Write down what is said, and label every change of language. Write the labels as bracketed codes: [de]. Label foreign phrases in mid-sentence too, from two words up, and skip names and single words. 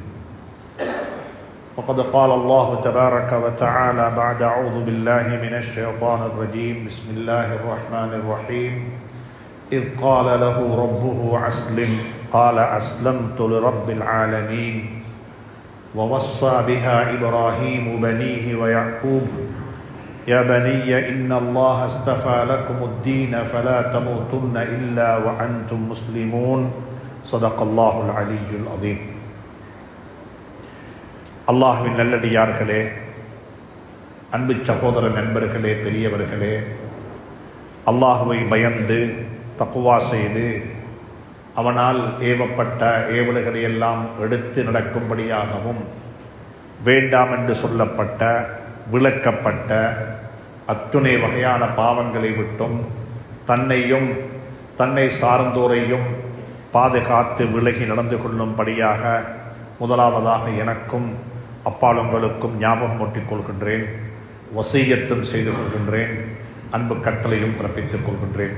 [ar] وقد قال الله تبارك وتعالى بعد أعوذ بالله من الشيطان الرجيم بسم الله الرحمن الرحيم إذ قال له ربه أسلم قال أسلمت لرب العالمين ووصى بها إبراهيم بنيه ويعقوب يا بني إن الله اصطفى لكم الدين فلا تموتن إلا وأنتم مسلمون صدق الله العلي العظيم. [ta] அல்லாஹ்வின் நல்லடியார்களே, அன்பு சகோதர நண்பர்களே, பெரியவர்களே, அல்லாஹுவை பயந்து தக்வா செய்து அவனால் ஏவப்பட்ட ஏவல்களை எல்லாம் எடுத்து நடக்கும்படியாகவும் வேண்டாம் என்று சொல்லப்பட்ட விளக்கப்பட்ட அத்துணை வகையான பாவங்களை விட்டும் தன்னையும் தன்னை சார்ந்தோரையும் பாதுகாத்து விலகி நடந்து கொள்ளும்படியாக முதலாவதாக எனக்கும் அப்பாலுங்களுக்கும் ஞாபகம் ஊட்டிக் கொள்கின்றேன், வசியத்தும் செய்து கொள்கின்றேன், அன்பு கட்டளையும் பிறப்பித்துக் கொள்கின்றேன்.